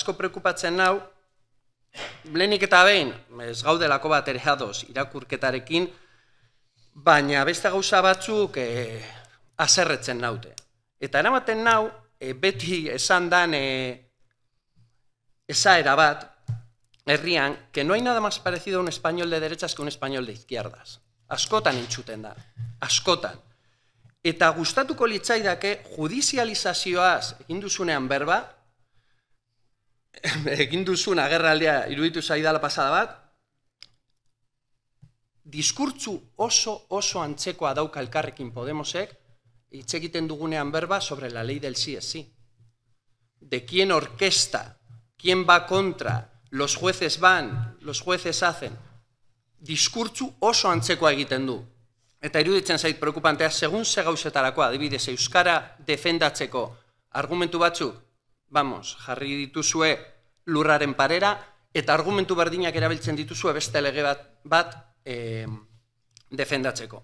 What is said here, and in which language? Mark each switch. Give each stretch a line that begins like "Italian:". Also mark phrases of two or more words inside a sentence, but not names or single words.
Basque: Lehenik eta behin, ez gaudelako bat ere ados irakurketarekin, baina beste gauza batzuk haserretzen naute. Eta eramaten nau, beti esan dan esaera bat, herrian,
Spanish: que no hay nada más parecido a un español de derechas que un español de izquierdas.
Basque: Askotan entzuten da, askotan. Eta gustatuko litzaidake judizializazioaz egin duzunean berba, egin duzun agerraldia iruditu zaidala pasada bat, diskurtzu oso antzekoa dauka Elkarrekin Podemosek, hitz egiten dugunean berba
Spanish: sobre la ley del sí es sí. De quién orquesta, quién va contra, los jueces van, los jueces hacen.
Basque: Diskurtzu oso antzekoa egiten du. Eta iruditzen zait preokupantea, segun ze gauzetarakoa, adibidez, euskara defendatzeko argumentu batzuk, jarri dituzue lurraren parera, eta argumentu berdinak erabiltzen dituzue beste lege bat defendatzeko.